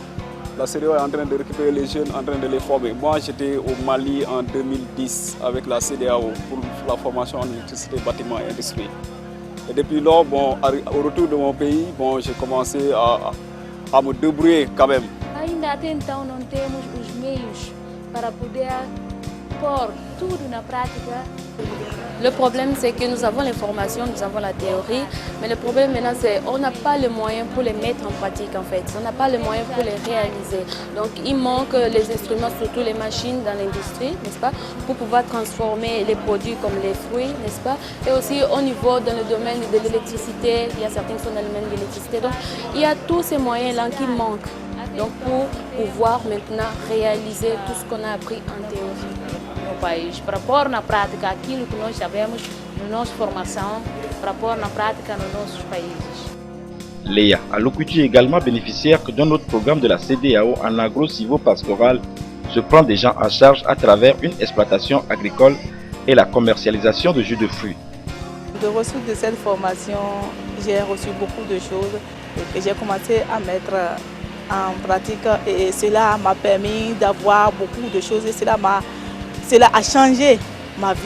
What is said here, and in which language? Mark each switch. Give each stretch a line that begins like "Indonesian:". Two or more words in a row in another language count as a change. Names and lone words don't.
French: La CEDEAO est en train de récupérer les jeunes, en train de les former. Moi, j'étais au Mali en 2010 avec la CEDEAO pour la formation en électricité, bâtiment et industrie. Et depuis lors, au retour de mon pays, j'ai commencé à me débrouiller quand même.
Portuguese: Ainda até então não temos os meios para poder pôr tudo na prática.
French: Le problème, c'est que nous avons les formations, nous avons la théorie, mais le problème maintenant, c'est qu'on n'a pas les moyens pour les mettre en pratique en fait. On n'a pas les moyens pour les réaliser. Donc il manque les instruments, surtout les machines dans l'industrie, n'est-ce pas, pour pouvoir transformer les produits comme les fruits, n'est-ce pas. Et aussi au niveau dans le domaine de l'électricité, il y a certains qui sont dans le domaine de l'électricité. Donc il y a tous ces moyens-là qui manquent. Donc pour pouvoir maintenant réaliser tout ce qu'on a appris en théorie
Portuguese: no país, para pôr na prática aquilo que nós sabemos na nossa formação, para pôr na prática nos nossos países.
French: Léa Alokutu, également bénéficiaire d'un autre programme de la CEDEAO en agro-silvopastoral, se prend des gens en charge à travers une exploitation agricole et la commercialisation de jus de fruits. De reçu de cette formation, j'ai reçu beaucoup de choses et j'ai commencé à mettre en pratique et cela m'a permis d'avoir beaucoup de choses et cela a changé ma vie.